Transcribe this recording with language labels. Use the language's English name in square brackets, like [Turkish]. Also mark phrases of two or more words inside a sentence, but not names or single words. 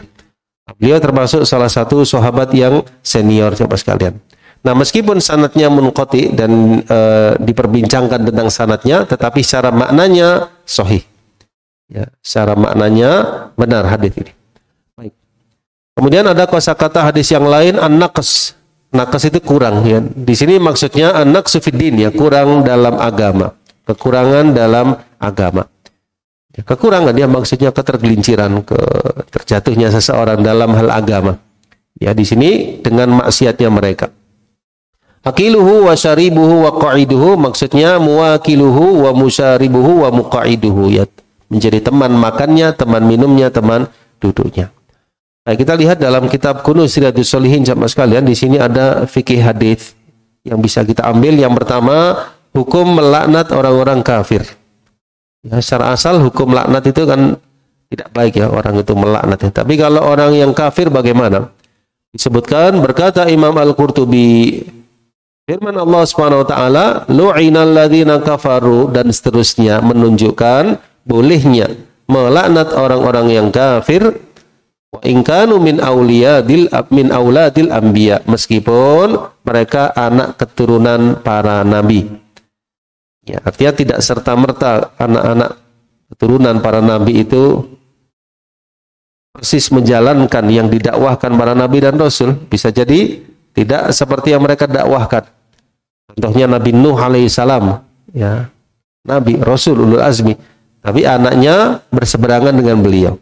[Indonesian] Beliau termasuk salah satu sahabat yang senior, Bapak sekalian. Nah, meskipun sanadnya munqati dan diperbincangkan tentang sanadnya, tetapi secara maknanya sahih. Ya, secara maknanya benar hadis ini. Baik. Kemudian ada kosakata hadis yang lain, an-naqs. Naqs itu kurang ya. Di sini maksudnya [Arabic] النقص في الدين [Indonesian] ya, kurang dalam agama. Kekurangan dalam agama. Ya, kekurangan ya maksudnya ketergelinciran, terjatuhnya seseorang dalam hal agama. Ya, di sini dengan maksiatnya mereka. [Arabic] آكله وشاربه وقاعده, maksudnya مواكله ومشاربه ومقاعده ya. [Indonesian] Menjadi teman makannya, teman minumnya, teman duduknya. Nah, kita lihat dalam kitab Kunuz Riyadhus Shalihin jamaah sekalian, di sini ada fikih hadis yang bisa kita ambil. Yang pertama, hukum melaknat orang-orang kafir. Ya, secara asal hukum laknat itu kan tidak baik ya orang itu melaknat. Tapi kalau orang yang kafir bagaimana? Disebutkan berkata Imam Al-Qurtubi, firman Allah [Arabic] سبحانه وتعالى, لعن الذين كفروا, [Indonesian] dan seterusnya menunjukkan bolehnya melaknat orang-orang yang kafir [Arabic] وإن كانوا من أولاد الأنبياء, [Indonesian] meskipun mereka anak keturunan para nabi. Ya, artinya tidak serta-merta anak-anak keturunan para nabi itu persis menjalankan yang didakwahkan para nabi dan rasul. Bisa jadi tidak seperti yang mereka dakwahkan. Contohnya Nabi Nuh alaihissalam, ya, nabi, rasul, [Arabic] أولو العزم, [Indonesian] tapi anaknya berseberangan dengan beliau.